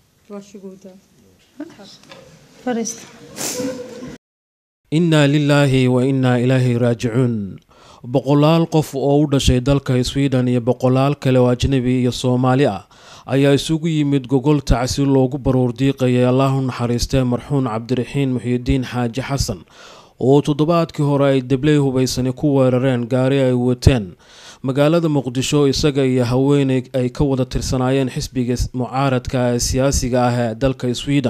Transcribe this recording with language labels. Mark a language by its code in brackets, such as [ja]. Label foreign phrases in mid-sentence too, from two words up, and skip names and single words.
[sv] Varsågoda. Förresten. [ar] إنا لله وإنا إليه راجعون. [so] Boqolaal qof oo u dhashay dalka Sweden iyo boqolaal kale oo ajnabi iyo Soomaali ah ayaa isugu yimid gogol tacsi loogu baroor diiqayay Allahu naxariistay marxuun Cabdiraxiin Muxyidiin Xaaji Xasan oo toddobaadkii hore ay dablay hubaysani ku weerareen gaari ay wateen magaalada Muqdisho isaga iyo haweeney ay ka wada tirsanaayeen xisbiga mucaaradka ee siyaasiga ah ee dalka Sweden.